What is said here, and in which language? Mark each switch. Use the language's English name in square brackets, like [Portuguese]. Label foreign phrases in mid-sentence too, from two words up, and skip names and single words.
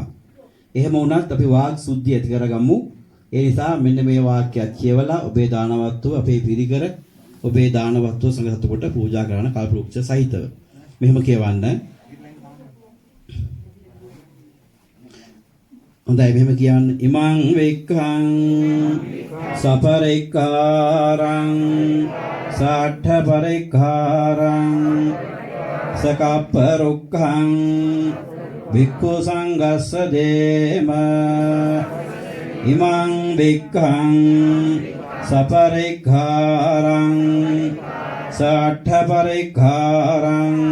[Sinhala] එහෙම වුණත් අපි වාග් සුද්ධිය ඇති කරගමු. ඒ නිසා මෙන්න මේ වාක්‍යයක් කියවලා ඔබේ දාන වස්තුව අපේ පිරිකර ඔබේ දාන වස්තුව සංඝ සතුකට පූජා කරන කල්පවෘක්ෂ සහිතව. මෙහෙම කියවන්න. හොඳයි මෙහෙම කියන්න. [Pali] ඉමං වෙක්ඛං සපරික්ඛාරං සාඨ පරික්ඛාරං සකප්පරුක්ඛං භික්ඛු සංඝස්ස දේම ඉමං භික්ඛං සපරික්ඛාරං සාඨ පරික්ඛාරං